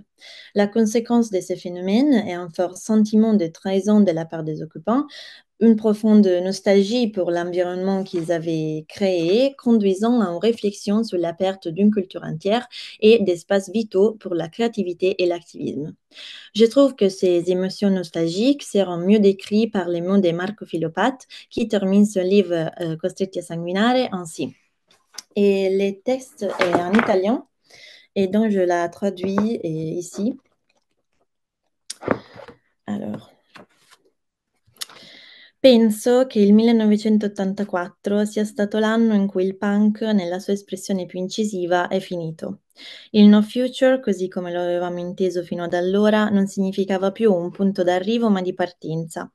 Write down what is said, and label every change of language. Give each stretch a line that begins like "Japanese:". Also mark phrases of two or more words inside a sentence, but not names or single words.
French: La conséquence de ces phénomènes est un fort sentiment de trahison de la part des occupants, une profonde nostalgie pour l'environnement qu'ils avaient créé, conduisant à une réflexion sur la perte d'une culture entière et d'espaces vitaux pour la créativité et l'activisme. Je trouve que ces émotions nostalgiques seront mieux décrites par les mots de Marco Filopate, qui termine son livre Costretti a sanguinare ainsi. Et le texte est en italien, et donc je la traduis ici. Alors.
Italian: Penso che il 1984 sia stato l'anno in cui il punk, nella sua espressione più incisiva, è finito. Il no future, così come lo avevamo inteso fino ad allora, non significava più un punto d'arrivo ma di partenza.